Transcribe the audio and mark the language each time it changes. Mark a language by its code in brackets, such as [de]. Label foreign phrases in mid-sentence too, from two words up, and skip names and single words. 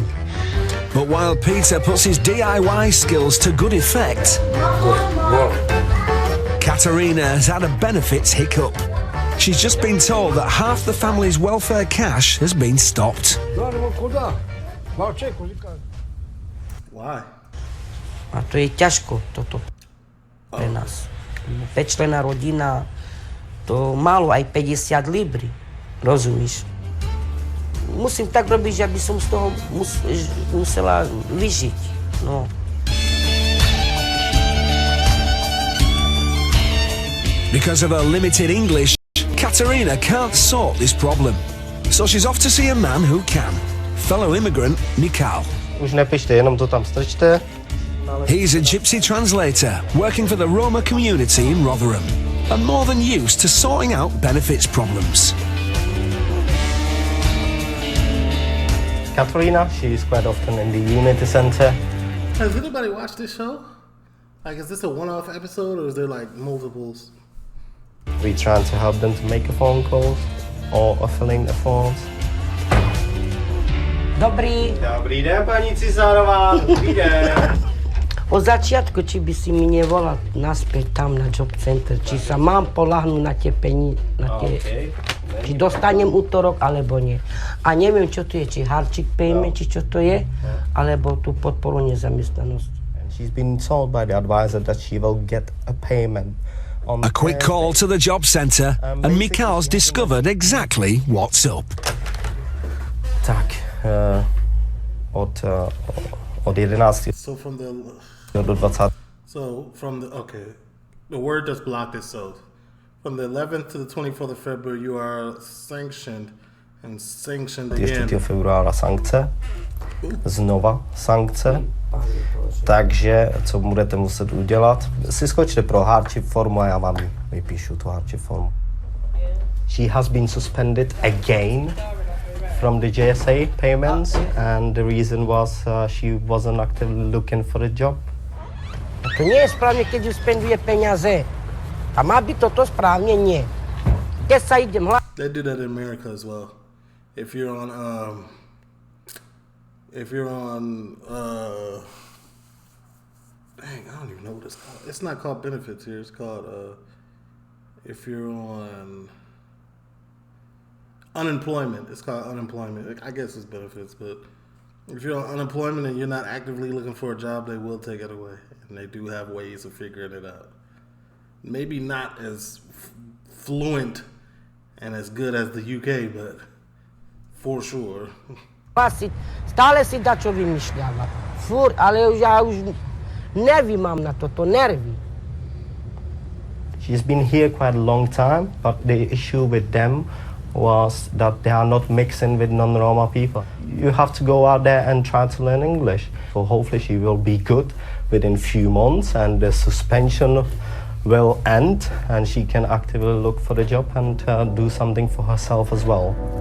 [en] But while Peter puts his DIY skills to good effect, Katerina has had a benefits hiccup. She's just been told that half the family's welfare cash has been stopped. Why? [sk] A to je ťažko toto pre nás. 5-členná rodina, to málo aj 50 libry, rozumíš? Musím tak robiť, že aby som z toho musela vyžiť, no. [en] Because of her limited English, Katerina can't sort this problem. So she's off to see a man who can, fellow immigrant Mikal. [cs] Už nepište, jenom to tam strčte. [en] He's a gypsy translator working for the Roma community in Rotherham and more than used to sorting out benefits problems. Katerina, she's quite often in the Unity Centre. Has anybody watched this show? Like, is this a one-off episode or is there like multiples? We trying to help them to make a phone calls or filling the forms. [cs] Dobrý. Dobrý den, paní Cisárová, dobrý den. [sk] Od začiatku, či by si mi nevolal naspäť tam na [en] job center, [sk] či sa mám poľahnúť na tie peníze, či dostanem útorok, alebo nie. A neviem, čo to je, či [en] hardship payment, [sk] či čo to je, alebo tú podporu nezamestnanosti. [en] She's been told by the advisor that she will get a payment. A quick call to the job centre and Mikal's discovered exactly what's up. [sk] Tak, od 11. [en] So from the... [sk] do 20. [en] So from the... Okay. The word that's blocked is so. From the 11th to the 24th of February, you are sanctioned and sanctioned again. [sk] 4. februára sankce. Znova sankce. [cs] Takže, co budete muset udělat, si skočte pro hardship formu a já vám vypíšu tu hardship formu. [en] She has been suspended again from the GSA payments, and the reason was she wasn't actively looking for a job. [sk] To nie je správne, keď spenduje peniaze. A má byť toto správne? Nie. Keď sa idem [en] They do that in America as well. If you're on dang, I don't even know what it's called. It's not called benefits here. It's called if you're on unemployment. It's called unemployment. I guess it's benefits, but if you're on unemployment and you're not actively looking for a job, they will take it away, and they do have ways of figuring it out. Maybe not as fluent and as good as the UK, but for sure. [sk] Stále si dá čo vymýšľať. Furt, ale ja už nervy mám na toto, nervy. [en] She's been here quite a long time, but the issue with them was that they are not mixing with non-Roma people. You have to go out there and try to learn English. So hopefully she will be good within a few months and the suspension will end and she can actively look for the job and do something for herself as well.